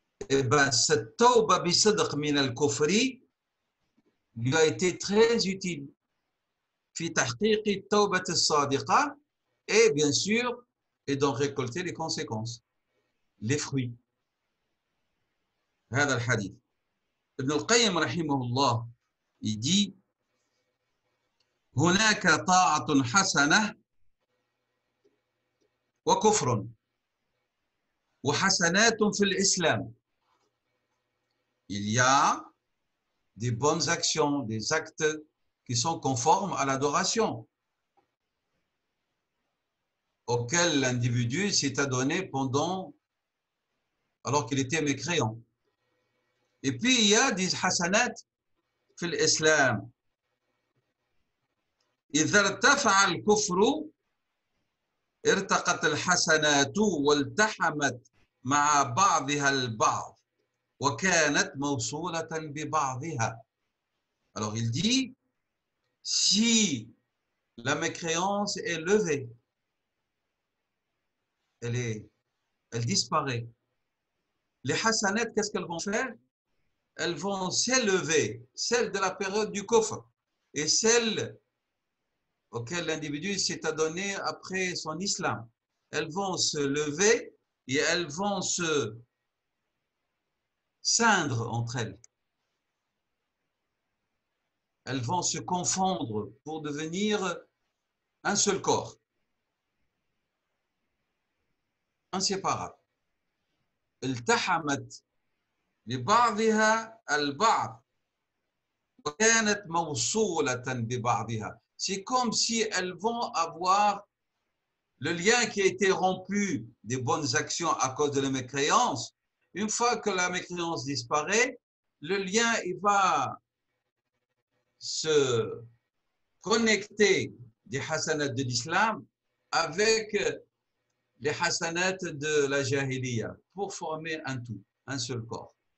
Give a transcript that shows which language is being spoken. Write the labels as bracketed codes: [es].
[fr] Et bien, cette [ar] tauba bisidq min al-kufri [fr] lui a été très utile. [ar] في تحقيق التوبة الصادقة, [fr] et bien sûr, et d'en récolter les conséquences, les fruits. [ar] هذا الحديث. ابن القيم رحمه الله [fr] il dit: [ar] هناك طاعة حسنة وكفر وحسنات في الإسلام. [fr] Il y a des bonnes actions, des actes qui sont conformes à l'adoration, auquel l'individu s'est adonné alors qu'il était mécréant. Et puis il y a des hasanat [ar] في الإسلام. إذا ارتفع الكفر ارتقت الحسنات والتحمت مع بعضها البعض وكانت موصولة ببعضها. [fr] Alors il dit, si la mécréance est levée, elle disparaît. Les hasanat, qu'est-ce qu'elles vont faire? Elles vont s'élever, celles de la période du kufr et celles auxquelles l'individu s'est adonné après son islam. Elles vont se lever et elles vont se scindre entre elles. Elles vont se confondre pour devenir un seul corps, inséparable. [ar] التحمت ببعضها البعض وكانت موصولة ببعضها. [fr] C'est comme si elles vont avoir le lien qui a été rompu des bonnes actions à cause de la mécréance. Une fois que la mécréance disparaît, le lien il va se connecter des hasanats de l'islam avec les hasanats de la jahiliya pour former un tout, un seul corps.